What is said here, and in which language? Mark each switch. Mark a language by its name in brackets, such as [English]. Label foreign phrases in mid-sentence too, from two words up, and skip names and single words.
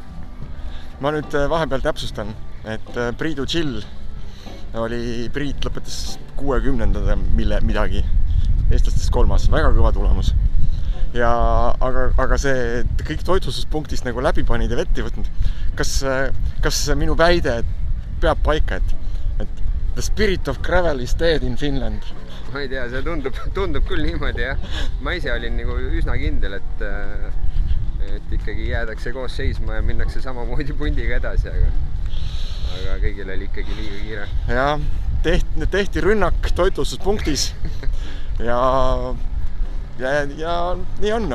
[Estonian] Ma nüüd vahepeal täpsustan, et Priidu chill oli, Priit lõpetas 60. midagi, eestlastest 3. Väga kõva tulemus. Ja, aga see kõik toitlustuspunktist nagu läbi panid ja vett ei võtnud. Kas minu väide peab paika, et [English] the spirit of gravel is dead in Finland? [Estonian] Ma ei tea, see tundub küll niimoodi, jah. Ma ise olin nagu üsna kindel, et ikkagi jäädakse koos seisma ja minnakse samamoodi pundiga edasi, aga kõigil oli ikkagi liiga kiire. Ja, tehti rünnak toitlustuspunktis ja nii on.